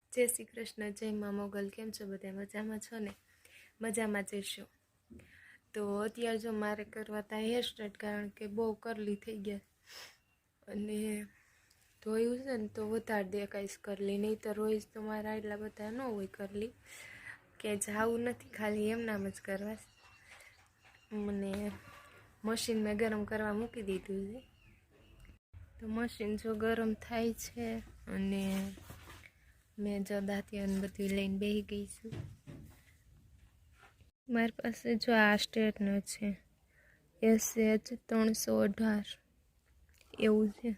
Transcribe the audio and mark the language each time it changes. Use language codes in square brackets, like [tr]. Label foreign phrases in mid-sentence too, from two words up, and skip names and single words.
[gu] જય શ્રી કૃષ્ણ, જય માં મોગલ। કેમ છો બધા? મજામાં છો ને? મજામાં જ છો। તો અત્યાર જો મારે કરવા થા [en] hair straight, [gu] કારણ કે બહુ કરલી થઈ ગયા અને ધોયું છે ને તો વધારે દેખાઈશ કરલી, નહીં તો રોજ તો મારા એટલા બધા ન હોય કરલી કે જાવું નથી, ખાલી એમનામ જ કરવા। મને મશીન મેં ગરમ કરવા મૂકી દીધું છે, તો મશીન જો ગરમ થાય છે અને મૈં જો દાતિયા બધું લઈને બેહી ગઈ છું। મારી પાસે જો આ સ્ટ્રેટનર છે SH 318 એવું છે।